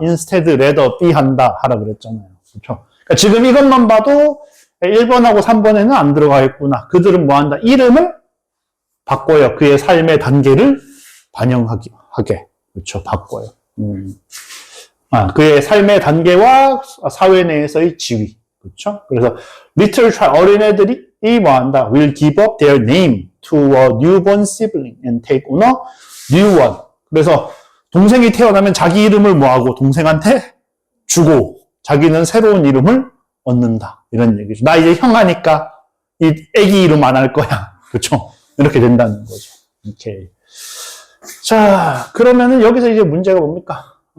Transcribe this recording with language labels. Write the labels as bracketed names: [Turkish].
[English] instead, rather B [Korean] 한다 하라 그랬잖아요. 그렇죠. 그러니까 지금 이것만 봐도 1번하고 3번에는 안 들어가 있구나. 그들은 뭐 한다? 이름을 바꿔요. 그의 삶의 단계를 반영하게. 그렇죠. 바꿔요. 그의 삶의 단계와 사회 내에서의 지위. 그렇죠. 그래서 [English] little child, [Korean] 어린애들이 뭐 한다? [English] will give up their name to a newborn sibling and take on a new one. [Korean] 그래서 동생이 태어나면 자기 이름을 뭐 하고 동생한테 주고 자기는 새로운 이름을 얻는다. 이런 얘기죠. 나 이제 형 하니까 이 애기 이름 안 할 거야. 그렇죠? 이렇게 된다는 거죠. 오케이. 자, 그러면은 여기서 이제 문제가 뭡니까?